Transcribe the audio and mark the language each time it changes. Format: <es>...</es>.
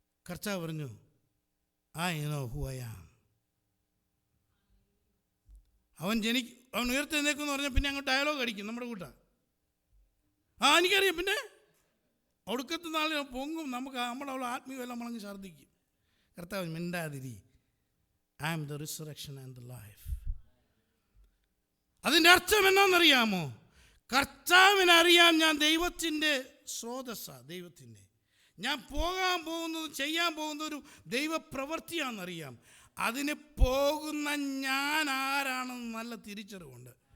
<ml>കർത്താവ് പറഞ്ഞു,</ml> <en>I know who I am.</en> <ml>അവൻ ഉയർത്തെഴുന്നേക്കെന്ന് പറഞ്ഞാൽ പിന്നെ അങ്ങോട്ട് ഡയലോഗ് അടിക്കും നമ്മുടെ കൂട്ട. എനിക്കറിയാം. പിന്നെ ഒടുക്കത്തെ നാളിൽ പൊങ്ങും. നമ്മളവിടെ ആത്മീയമെല്ലാം നമ്മളങ്ങ് ഛർദ്ദിക്കും. കർത്താവ് മിണ്ടാതിരി.</ml> <en>I am the resurrection and the life.</en> <ml>അതിൻ്റെ അർത്ഥം എന്നാണെന്നറിയാമോ? കർത്താവിനറിയാം ഞാൻ ദൈവത്തിൻ്റെ സ്രോതസ്സാണ്. ദൈവത്തിൻ്റെ ഞാൻ പോകാൻ പോകുന്നത്, ചെയ്യാൻ പോകുന്ന ഒരു ദൈവപ്രവൃത്തിയാണെന്നറിയാം. അതിന് പോകുന്ന ഞാൻ ആരാണെന്ന് നല്ല തിരിച്ചറിവുണ്ട്.</ml>